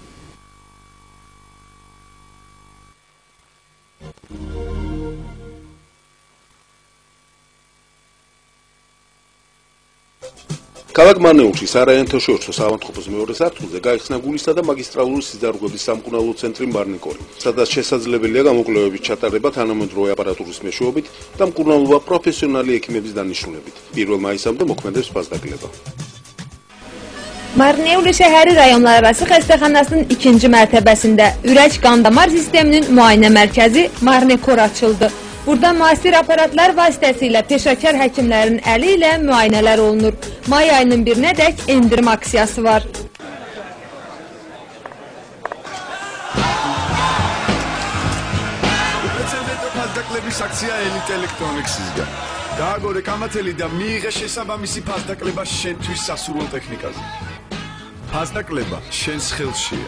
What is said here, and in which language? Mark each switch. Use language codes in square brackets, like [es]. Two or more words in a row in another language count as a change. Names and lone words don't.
[ka] ქალაქ მარნეულში საერთაშორისო საავადმყოფოს მეორე სართულზე გაიხსნა გულისა და მაგისტრალური სიძარღვების სამკურნალო ცენტრი მარნიკორი, სადაც შესაძლებელია გამოკვლევების ჩატარება თანამედროვე აპარატურის მეშვეობით და მკურნალობა პროფესიონალი ექიმების დანიშნულებით. 1 მაისამდე მოქმედებს ფასდაკლება. [az] Marneuli şəhəri rayonlararası xəstəxanasının 2-ci mərtəbəsində ürək qan-damar sisteminin müayinə mərkəzi Marnikor açıldı. Burada müasir aparatlar vasitəsilə peşəkar həkimlərin əli ilə müayinələr olunur. May ayının 1-nədək endirim aksiyası var. [ka] ფასდაკლების აქცია Elite Electronics-ისგან. გააგორე კამათელი და მიიღე შესაბამისი ფასდაკლება შენთვის სასურველ ტექნიკაზე. ფასდაკლება შენს ხელშია.